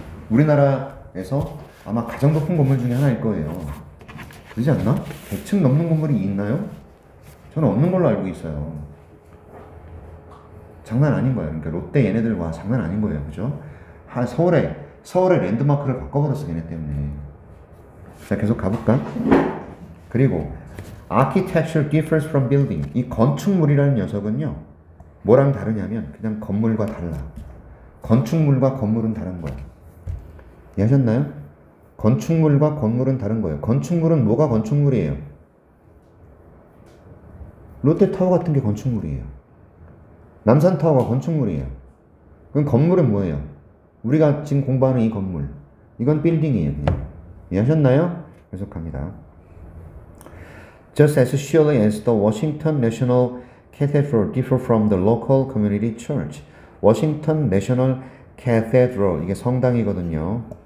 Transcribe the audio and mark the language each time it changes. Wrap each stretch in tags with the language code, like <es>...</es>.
<ko>우리나라에서 아마 가장 높은 건물 중에 하나일 거예요. 그러지 않나? 100층 넘는 건물이 있나요? 저는 없는 걸로 알고 있어요. 장난 아닌 거예요. 그러니까 롯데 얘네들과 장난 아닌 거예요. 그죠? 서울의 랜드마크를 바꿔버렸어. 얘네 때문에. 자, 계속 가볼까? 그리고</ko> <en>architecture differs from building.</en> <ko>이 건축물이라는 녀석은요 뭐랑 다르냐면 그냥 건물과 달라. 건축물과 건물은 다른 거야. 이해하셨나요? 건축물과 건물은 다른 거예요. 건축물은 뭐가 건축물이에요? 롯데타워 같은 게 건축물이에요. 남산타워가 건축물이에요. 그럼 건물은 뭐예요? 우리가 지금 공부하는 이 건물, 이건 빌딩이에요. 그냥. 이해하셨나요? 계속합니다.</ko> <en>Just as surely as the Washington National Cathedral differ from the local community church.</en> <ko>Washington National Cathedral, 이게 성당이거든요.</ko>